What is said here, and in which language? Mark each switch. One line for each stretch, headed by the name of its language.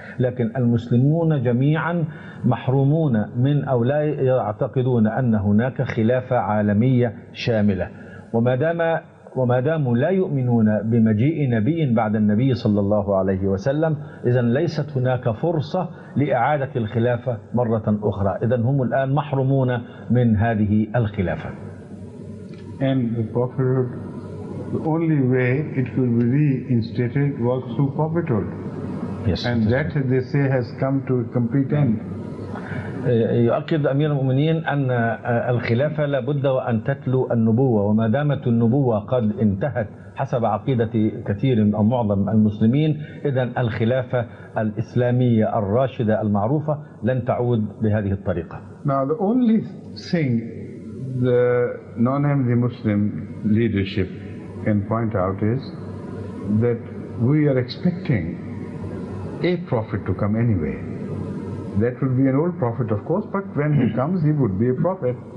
Arabic: لكن المسلمون جميعا محرومون من أو لا يعتقدون أن هناك خلافة عالمية شاملة، وما داموا لا يؤمنون بمجيء نبي بعد النبي صلى الله عليه وسلم، إذن ليست هناك فرصة لإعادة الخلافة مرة أخرى. إذن هم الآن محرومون من هذه الخلافة.
English: And the prophethood, the only way it could be reinstated was through prophethood. Yes. And that, they say, has come to a complete end.
Arabic: يؤكد أمير المؤمنين أن الخلافة لابد وأن تتلو النبوة، وما دامت النبوة قد انتهت حسب عقيدة كثير أو معظم المسلمين، إذن الخلافة الإسلامية الراشدة المعروفة لن تعود بهذه الطريقة.
English: Now the only thing the non-Ahmadi Muslim leadership can point out is that we are expecting a prophet to come anyway. That would be an old prophet, of course, but when he comes, he would be a prophet.